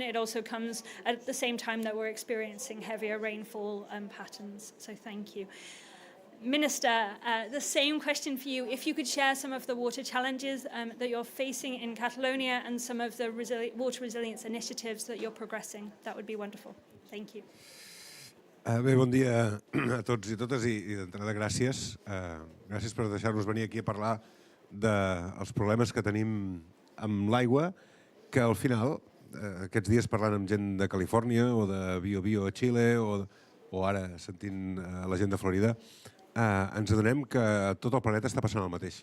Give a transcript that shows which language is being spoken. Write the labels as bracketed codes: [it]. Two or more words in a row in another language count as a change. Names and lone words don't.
[en] It also comes at the same time that we're experiencing heavier rainfall patterns. So thank you. Minister, the same question for you. If you could share some of the water challenges that you're facing in Catalonia and some of the water resilience initiatives that you're progressing, that would be wonderful. Thank you. [ca] Bé, bon dia a tots i totes i d'entrada gràcies. Gràcies per deixar-nos venir aquí a parlar dels problemes que tenim amb l'aigua, que al final, aquests dies parlant amb gent de Califòrnia o de Bio a Xile o ara sentint la gent de Florida, ens adonem que tot el planeta està passant el mateix.